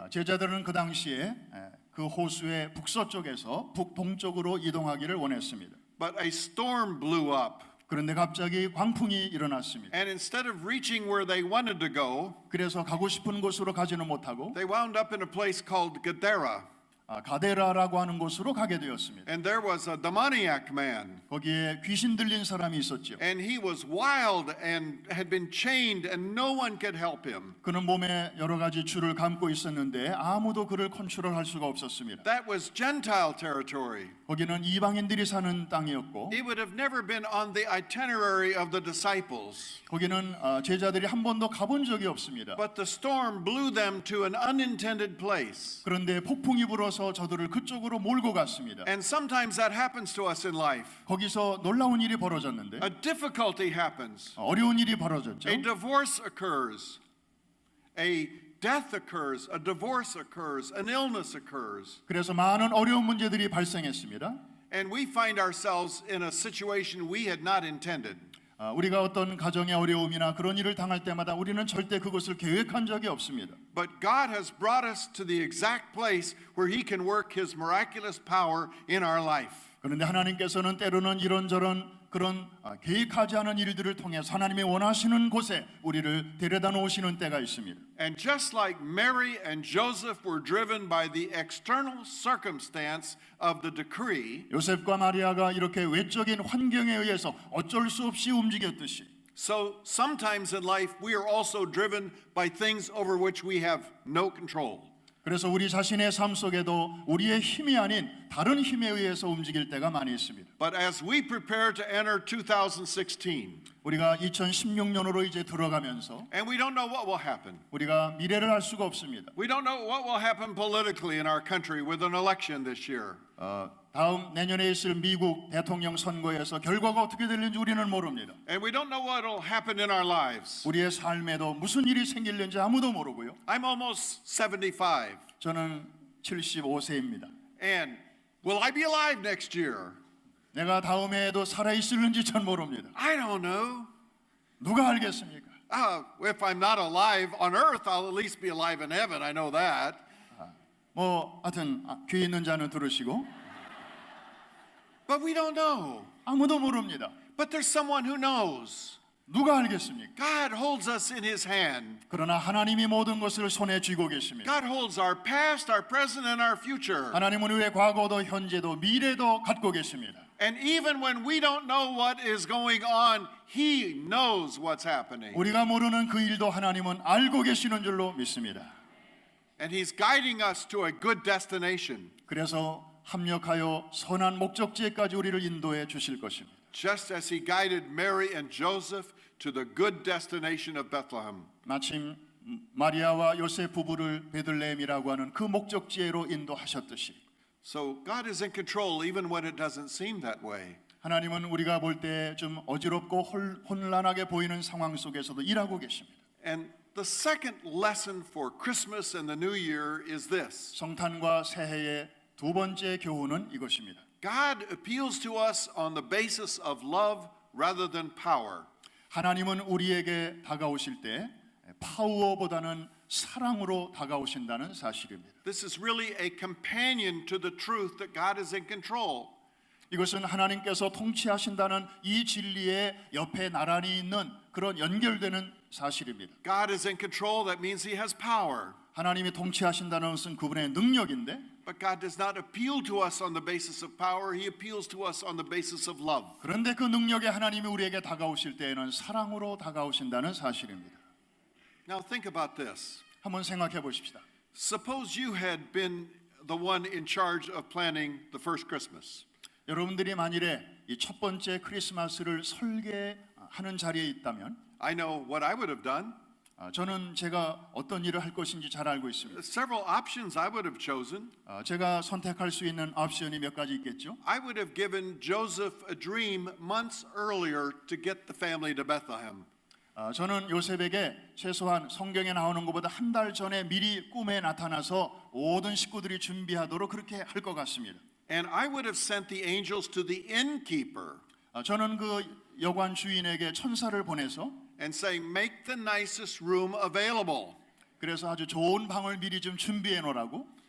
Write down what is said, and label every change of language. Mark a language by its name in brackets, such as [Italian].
[Korean] 제자들은 그 당시에 그 호수의 북서쪽에서 북동쪽으로 이동하기를 원했습니다. [English] But a storm blew up. [Korean] 그런데 갑자기 광풍이 일어났습니다. [English] And instead of reaching where they wanted to go, [Korean] 그래서 가고 싶은 곳으로 가지는 못하고 [English] they wound up in a place called Gadara. [Korean] 가데라라고 하는 곳으로 가게 되었습니다. [English] And there was a demoniac man. [Korean] 거기에 귀신 들린 사람이 있었죠. [English] And he was wild and had been chained and no one could help him. [Korean] 그는 몸에 여러 가지 줄을 감고 있었는데 아무도 그를 컨트롤할 수가 없었습니다. [English] That was Gentile territory. [Korean] 거기는 이방인들이 사는 땅이었고 [English] It would have never been on the itinerary of the disciples. [Korean] 거기는 제자들이 한 번도 가본 적이 없습니다. [English] But the storm blew them to an unintended place. [Korean] 그런데 폭풍이 불어서 저들을 그쪽으로 몰고 갔습니다. [English] And sometimes that happens to us in life. [Korean] 거기서 놀라운 일이 벌어졌는데 [English] A difficulty happens. [Korean] 어려운 일이 벌어졌죠. [English] A divorce occurs. A death occurs. A divorce occurs. An illness occurs. [Korean] 그래서 많은 어려운 문제들이 발생했습니다. [English] And we find ourselves in a situation we had not intended. [Korean] 우리가 어떤 가정의 어려움이나 그런 일을 당할 때마다 우리는 절대 그것을 계획한 적이 없습니다. [English] But God has brought us to the exact place where He can work His miraculous power in our life. [Korean] 그런데 하나님께서는 때로는 이런저런 그런 계획하지 않은 일들을 통해서 하나님이 원하시는 곳에 우리를 데려다 놓으시는 때가 있습니다. [English] And just like Mary and Joseph were driven by the external circumstance of the decree, [Korean] 요셉과 마리아가 이렇게 외적인 환경에 의해서 어쩔 수 없이 움직였듯이 [English] so sometimes in life we are also driven by things over which we have no control. [Korean] 그래서 우리 자신의 삶 속에도 우리의 힘이 아닌 다른 힘에 의해서 움직일 때가 많이 있습니다. [English] But as we prepare to enter 2016, [Korean] 우리가 2016년으로 이제 들어가면서 [English] and we don't know what will happen. [Korean] 우리가 미래를 알 수가 없습니다. [English] We don't know what will happen politically in our country with an election this year. [Korean] 다음 내년에 있을 미국 대통령 선거에서 결과가 어떻게 될는지 우리는 모릅니다. [English] And we don't know what will happen in our lives. [Korean] 우리의 삶에도 무슨 일이 생길는지 아무도 모르고요. [English] I'm almost 75. [Korean] 저는 75세입니다. [English] And will I be alive next year? [Korean] 내가 다음 해에도 살아 있을는지 전 모릅니다. [English] I don't know. [Korean] 누가 알겠습니까? [English] If I'm not alive on earth, I'll at least be alive in heaven. I know that. [Korean] 하여튼 귀 있는 자는 들으시고 [English] But we don't know. [Korean] 아무도 모릅니다. [English] But there's someone who knows. [Korean] 누가 알겠습니까? [English] God holds us in His hand. [Korean] 그러나 하나님이 모든 것을 손에 쥐고 계십니다. [English] God holds our past, our present, and our future. [Korean] 하나님은 우리의 과거도 현재도 미래도 갖고 계십니다. [English] And even when we don't know what is going on, He knows what's happening. [Korean] 우리가 모르는 그 일도 하나님은 알고 계시는 줄로 믿습니다. [English] And He's guiding us to a good destination. [Korean] 그래서 합력하여 선한 목적지에까지 우리를 인도해 주실 것입니다. [English] Just as He guided Mary and Joseph to the good destination of Bethlehem. [Korean] 마침 마리아와 요셉 부부를 베들레헴이라고 하는 그 목적지로 인도하셨듯이 [English] So God is in control even when it doesn't seem that way. [Korean] 하나님은 우리가 볼 때 좀 어지럽고 혼란하게 보이는 상황 속에서도 일하고 계십니다. [English] And the second lesson for Christmas and the New Year is this. [Korean] 성탄과 새해의 두 번째 교훈은 이것입니다. [English] God appeals to us on the basis of love rather than power. [Korean] 하나님은 우리에게 다가오실 때 파워보다는 사랑으로 다가오신다는 사실입니다. [English] This is really a companion to the truth that God is in control. [Korean] 이것은 하나님께서 통치하신다는 이 진리의 옆에 나란히 있는 그런 연결되는 사실입니다. [English] God is in control, that means He has power. [Korean] 하나님이 통치하신다는 것은 그분의 능력인데 [English] But God does not appeal to us on the basis of power. He appeals to us on the basis of love. [Korean] 그런데 그 능력에 하나님이 우리에게 다가오실 때에는 사랑으로 다가오신다는 사실입니다. [English] Now think about this. [Korean] 한번 생각해 보십시다. [English] Suppose you had been the one in charge of planning the first Christmas. [Korean] 여러분들이 만일에 이 첫 번째 크리스마스를 설계하는 자리에 있다면 [English] I know what I would have done. [Korean] 저는 제가 어떤 일을 할 것인지 잘 알고 있습니다. [English] Several options I would have chosen. [Korean] 제가 선택할 수 있는 옵션이 몇 가지 있겠죠. [English] I would have given Joseph a dream months earlier to get the family to Bethlehem. [Korean] 저는 요셉에게 최소한 성경에 나오는 것보다 한 달 전에 미리 꿈에 나타나서 모든 식구들이 준비하도록 그렇게 할 것 같습니다. [English] And I would have sent the angels to the innkeeper [Korean] 저는 그 여관 주인에게 천사를 보내서 [English] and saying, make the nicest room available. [Korean] 그래서 아주 좋은 방을 미리 좀 준비해 놓으라고.